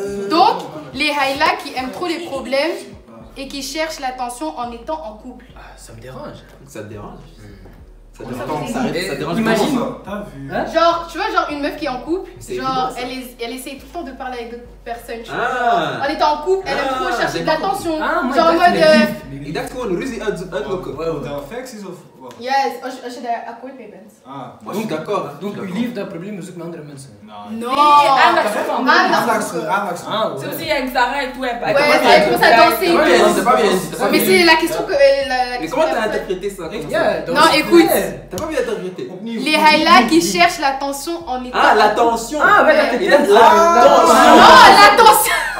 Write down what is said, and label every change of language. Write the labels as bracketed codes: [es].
[fr] Donc, les Haïla qui aiment trop les problèmes et qui cherchent l'attention en étant en couple. Ah, ça me dérange. Ça te dérange? Ça dérange. Imagine. T'as vu? Hein? Genre, tu vois, genre une meuf qui est en couple, genre évident, elle essaye tout le temps de parler avec d'autres personnes. Tu vois. En étant en couple, elle aime trop chercher de l'attention. Genre en mode. [nl] Ik dacht gewoon ruzie uitlokken. De affecties of wat? Yes, als je daar akkoord mee bent. Ah. [fr] Moi je suis d'accord. Donc [nl] uw liefde en problemen zoekt met andere mensen. [fr] Non. [nl] Aandacht. [fr] C'est aussi avec Sarah et tout. Ouais, elle commence à danser. C'est pas bien. Mais c'est la question que. Mais comment t'as interprété ça? Non, écoute. T'as pas bien interprété. Les Haïla qui cherchent l'attention en étant. Ah, l'attention. Ah, ouais, l'attention. Non, l'attention.